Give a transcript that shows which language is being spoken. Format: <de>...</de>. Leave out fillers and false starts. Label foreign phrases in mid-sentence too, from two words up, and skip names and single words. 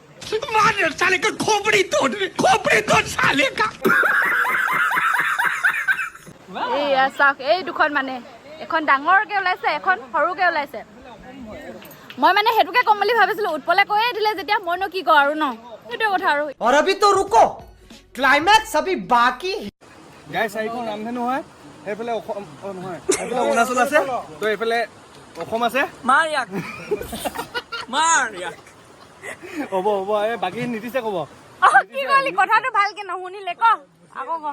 <as>এইয়া চাওক এই দুখন মানে এখন ডাঙৰকে ওলাইছে এখন সৰুকে ওলাইছে মই মানে হেতুকে কম বুলি ভাবিছিলো উৎপলে কৈয়ে দিলে যেতিয়া মইনো কি কওঁ আৰু ন সেইটো কথা আৰু</as> <hi>और अभी तो रुको क्लाइमैक्स अभी बाकी</hi> <as>গাইছ চাৰিখন ৰামধেনু হয় সেইফালে অসম নহয় সেইফালে অৰুণাচল আছে তো এইফালে অসম আছে মাৰ ইয়াক হ'ব এই বাকী নীতিছে ক'ব কি কলি কথাটো ভালকে নুশুনিলে ক আকৌ ক</as>